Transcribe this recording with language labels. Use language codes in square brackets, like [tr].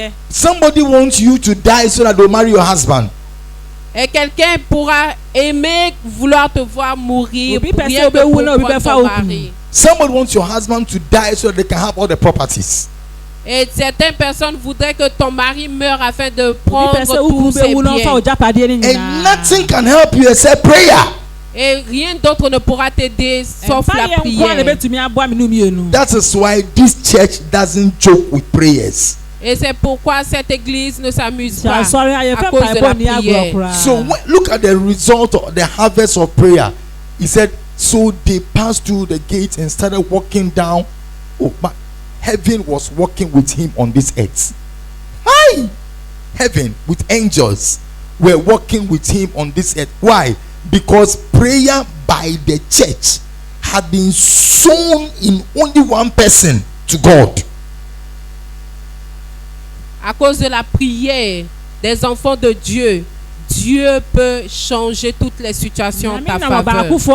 [en] Somebody wants you to die so that they'll marry your husband. [fr] Et quelqu'un pourra aimer, vouloir te voir mourir, rien que pour prendre ton mari. [en] Somebody wants your husband to die so that they can have all the properties. [fr] Et certaines personnes voudraient que ton mari meure afin de prendre tous ses biens. [en] And nothing can help you except prayer. [fr] Et rien d'autre ne pourra t'aider sauf la prière. [en] That is why this church doesn't joke with prayers. [fr] Et c'est pourquoi cette église ne s'amuse pas à cause de la prière. [en] So look at the result of the harvest of prayer. He said, so they passed through the gates and started walking down. Oh, but heaven was walking with him on this earth. Hi! Heaven with angels were walking with him on this earth. Why? Because prayer by the church had been sown in only one person to God. [fr] À cause de la prière des enfants de Dieu, Dieu peut changer toutes les situations en ta faveur.